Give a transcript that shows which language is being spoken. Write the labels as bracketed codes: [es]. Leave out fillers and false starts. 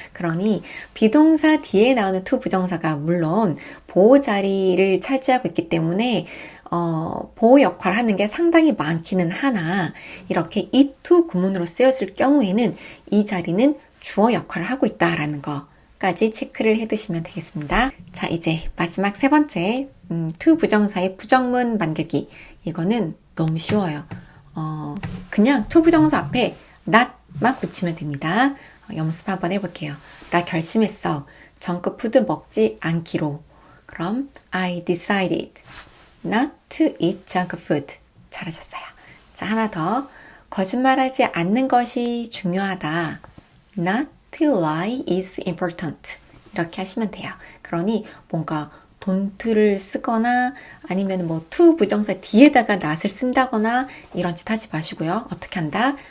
[ko] 그러니 비동사 뒤에 나오는 to 부정사가 물론 보호 자리를 차지하고 있기 때문에 보호 역할을 하는 게 상당히 많기는 하나 이렇게 이 to 구문으로 쓰였을 경우에는 이 자리는 주어 역할을 하고 있다라는 거까지 체크를 해두시면 되겠습니다. 자, 이제 마지막 세 번째 to 부정사의 부정문 만들기. 이거는 너무 쉬워요. 그냥 to 부정사 앞에 not만 붙이면 됩니다. 연습 한번 해볼게요. 나 결심했어. 정크푸드 먹지 않기로. 그럼 [en] I decided not to eat junk food. [ko] 잘하셨어요. 자, 하나 더. 거짓말하지 않는 것이 중요하다. [en] Not to lie is important. [ko] 이렇게 하시면 돼요. 그러니 뭔가 don't를 쓰거나 아니면 뭐 to 부정사 뒤에다가 not을 쓴다거나 이런 짓 하지 마시고요. 어떻게 한다?